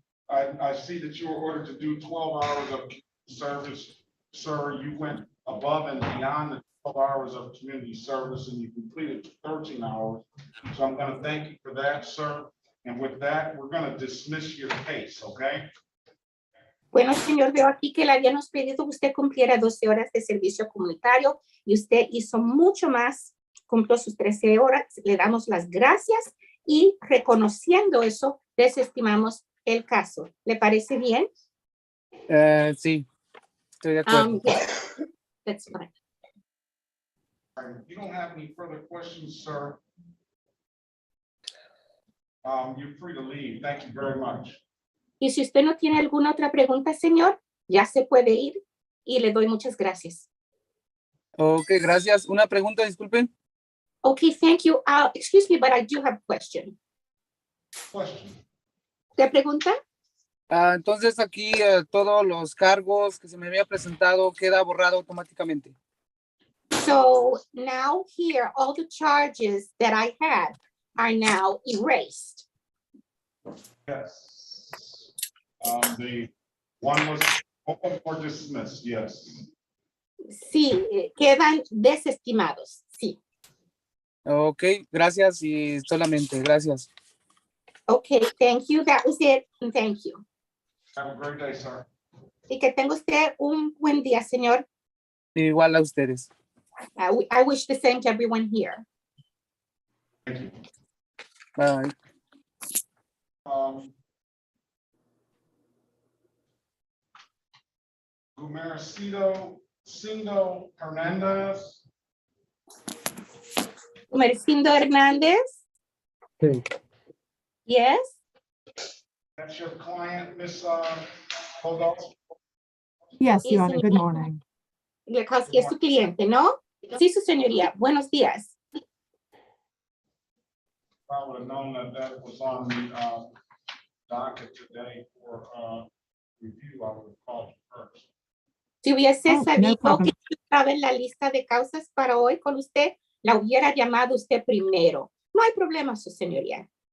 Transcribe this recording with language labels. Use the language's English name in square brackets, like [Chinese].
[English] I see that you were ordered to do 12 hours of service. Sir, you went above and beyond the 12 hours of community service and you completed 13 hours. So I'm going to thank you for that, sir. And with that, we're going to dismiss your case, okay? [Spanish] Bueno, señor, veo aquí que le habíamos pedido que usted cumpliera 12 horas de servicio comunitario y usted hizo mucho más, cumplió sus 13 horas. Le damos las gracias y reconociendo eso, desestimamos el caso. ¿Le parece bien? Sí, estoy de acuerdo. [English] Yes, that's fine. All right, if you don't have any further questions, sir, you're free to leave. Thank you very much. [Spanish] Y si usted no tiene alguna otra pregunta, señor, ya se puede ir y le doy muchas gracias. Ok, gracias. Una pregunta, disculpen. [English] Okay, thank you. Excuse me, but I do have a question. Question. [Spanish] ¿Te pregunta? Entonces aquí todos los cargos que se me había presentado queda borrado automáticamente. [English] So now here, all the charges that I had are now erased. Yes. The one was open or dismissed, yes. [Spanish] Sí, quedan desestimados. Sí. Ok, gracias y solamente, gracias. [English] Okay, thank you. That was it. And thank you. Have a great day, sir. [Spanish] Y que tenga usted un buen día, señor. Igual a ustedes. [English] I wish the same to everyone here. Thank you. Bye. [Spanish] Gumercindo Cindo Hernandez. Mercindo Hernández. Sí. [English] Yes. That's your client, Miss Podolsky. Yes, [Spanish] Sí, [English] Your Honor, good [Spanish] señor. [English] morning. [Spanish] Lekowski es su cliente, ¿no? Sí, su señoría. Buenos días. [English] I would have known that that was on the docket today for review. I would have called you first. [Spanish] Si hubiese [English] Oh, no [Spanish] sabido [English] problem. [Spanish] que estaba en la lista de causas para hoy con usted, la hubiera llamado usted primero. No hay problema, su señoría.